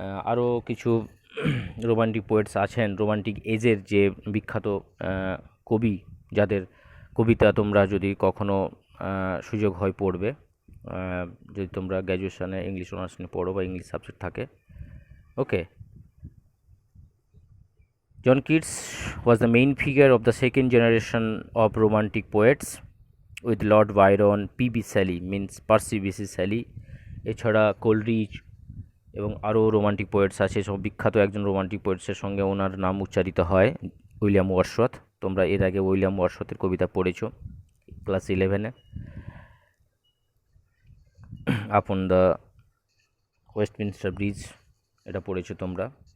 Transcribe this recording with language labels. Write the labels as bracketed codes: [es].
[bn] আরও কিছু romantic poets আছেন, রোমান্টিক এজের যে বিখ্যাত কবি, যাদের কবিতা তোমরা যদি কখনো সুযোগ হয় পড়বে, যদি তোমরা গ্র্যাজুয়েশনে ইংলিশ অনার্স নিয়ে পড়ো বা ইংলিশ সাবজেক্ট থাকে। [en] Okay, John Keats was the main figure of the second generation of romantic poets with Lord Byron, P.B. Shelley means Percy B.C. [bn] Shelley, এছাড়া কোলরিচ এবং আরও রোমান্টিক পোয়েটস আছে। সব বিখ্যাত একজন রোমান্টিক পোয়েটসের সঙ্গে ওনার নাম উচ্চারিত হয় উইলিয়াম ওয়ার্ডসওয়ার্থ। তোমরা এর আগে উইলিয়াম ওয়ার্ডসওয়ার্থের কবিতা পড়েছো class 11-এ, upon the Westminster bridge, এটা পড়েছো তোমরা।